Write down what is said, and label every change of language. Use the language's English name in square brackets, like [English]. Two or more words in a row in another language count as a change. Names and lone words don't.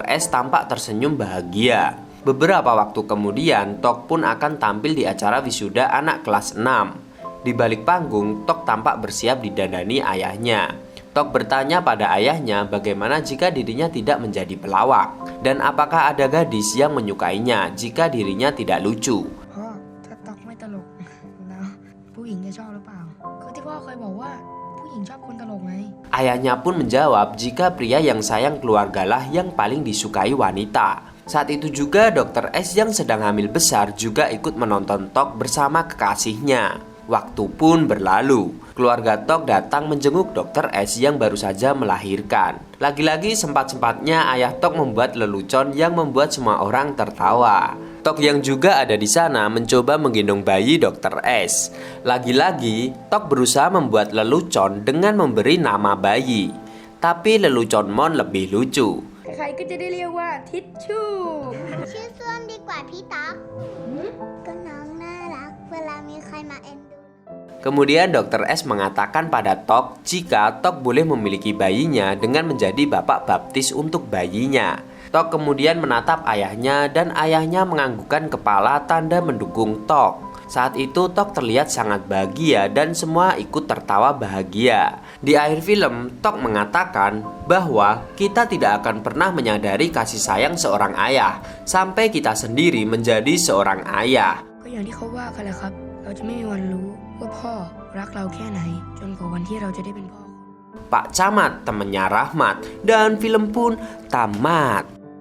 [Indonesian] S tampak tersenyum bahagia. Beberapa waktu kemudian, Tok pun akan tampil di acara wisuda anak kelas 6. Di balik panggung, Tok tampak bersiap didandani ayahnya. Tok bertanya pada ayahnya bagaimana jika dirinya tidak menjadi pelawak, dan apakah ada gadis yang menyukainya jika dirinya tidak lucu. [Thai] พ่อถ้าตอกไม่ตลกแล้วผู้หญิงจะชอบหรือเปล่าก็ที่พ่อเคยบอกว่าผู้หญิงชอบคนตลกไง [Indonesian] Ayahnya pun menjawab jika pria yang sayang keluargalah yang paling disukai wanita. Saat itu juga Dr. S yang sedang hamil besar juga ikut menonton Tok bersama kekasihnya. Waktu pun berlalu. Keluarga Tok datang menjenguk Dr. S yang baru saja melahirkan. Lagi-lagi sempat-sempatnya ayah Tok membuat lelucon yang membuat semua orang tertawa. Tok yang juga ada di sana mencoba menggendong bayi Dr. S. Lagi-lagi, Tok berusaha membuat lelucon dengan memberi nama bayi. Tapi lelucon Mon lebih lucu. [Thai] ใครๆก็จะได้เรียกว่าทิชชู่ ชื่อส้วมดีกว่าพี่ต๊อกก็น้องน่ารักเวลามีใครมาเอ็นดู [Indonesian] Kemudian Dr. S mengatakan pada Tok jika Tok boleh memiliki bayinya dengan menjadi bapak baptis untuk bayinya. Tok kemudian menatap ayahnya dan ayahnya menganggukkan kepala tanda mendukung Tok. Saat itu Tok terlihat sangat bahagia dan semua ikut tertawa bahagia. Di akhir film, Tok mengatakan bahwa kita tidak akan pernah menyadari kasih sayang seorang ayah sampai kita sendiri menjadi seorang ayah. [Thai] ก็อย่างที่เขาว่ากันแหละครับ เราจะไม่มีวันรู้ว่าพ่อรักเราแค่ไหนจนกว่าวันที่เราจะได้เป็นพ่อ [Indonesian] Pak Camat temannya Rahmat dan film pun tamat.